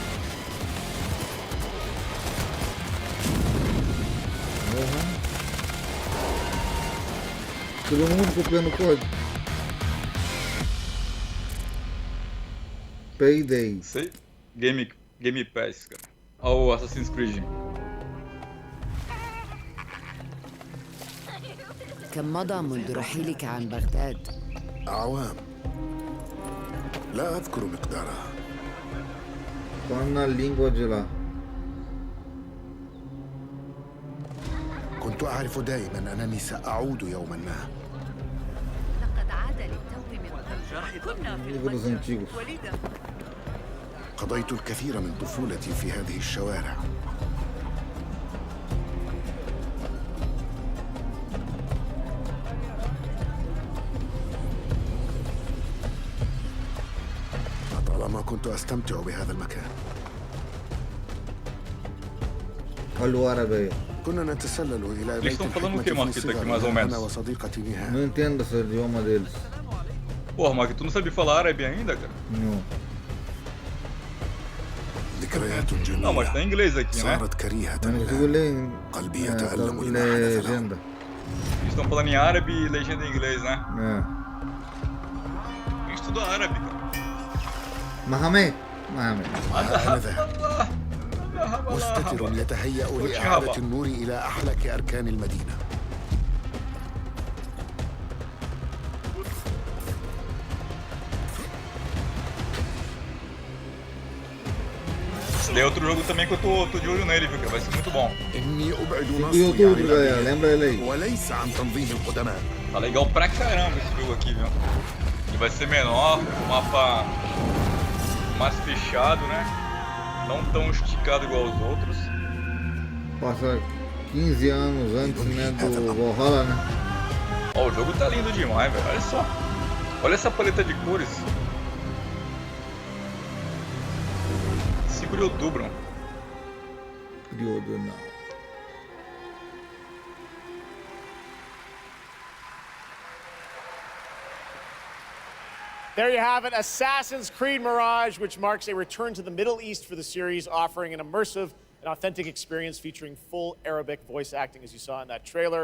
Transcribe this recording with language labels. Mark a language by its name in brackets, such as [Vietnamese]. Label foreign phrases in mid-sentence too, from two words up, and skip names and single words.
[Portuguese] Todo mundo copiando o código. Payday. Sei. Game Pass, cara. Olha o Assassin's Creed. [Arabic] كم مضى منذ رحيلك عن بغداد؟ أعوام لا أذكر مقدارها. [Portuguese] Fala na língua de lá. [Arabic] كنت أعرف دائما أنني سأعود يوما ما. لقد عاد للتو من قبل. كنا في المتجر ولدا. قضيت الكثير من طفولتي في هذه الشوارع. لطالما كنت أستمتع بهذا المكان. [Portuguese] Olha o árabe aí. [Arabic] كنا نتسلل إلى [Portuguese] Eles estão falando o que, Marquito, aqui mais ou menos? [Arabic] أنا وصديقتي نهاد. [Portuguese] Não entendo esse idioma deles. Porra, Marquito, tu não sabe falar árabe ainda, cara? Não. [Arabic] ذكريات جميلة. [Portuguese] Não, mas tá em inglês aqui, né? [Arabic] صارت كريهة [Portuguese] Eu não consigo ler [Arabic] قلبي يتألم لما حدث له. [Portuguese] legenda. Eles estão falando em árabe e legenda em inglês, né? É. A gente estuda árabe, cara. Mohamed. [Arabic] مستتر يتهيأ لإعادة النور إلى أحلك أركان المدينة. [Portuguese] Esse daí é outro jogo também que eu tô de olho nele, viu? Que vai ser muito bom. [Arabic] إني أبعد [Portuguese] O [Arabic] نصري عن [Portuguese] YouTube, galera. [Arabic] الأبناء [Portuguese] Lembra ele aí. [Arabic] وليس عن تنظيم القدماء. [Portuguese] Tá legal pra caramba esse jogo aqui, viu? Ele vai ser menor, o mapa mais fechado, né? Não tão esticado igual aos outros. Passa 15 anos antes, né, do Valhalla, né? Ó, o jogo tá lindo demais, velho. Olha só. Olha essa paleta de cores. 5 de outubro. Período não. [English] There you have it, Assassin's Creed Mirage, which marks a return to the Middle East for the series, offering an immersive and authentic experience featuring full Arabic voice acting, as you saw in that trailer.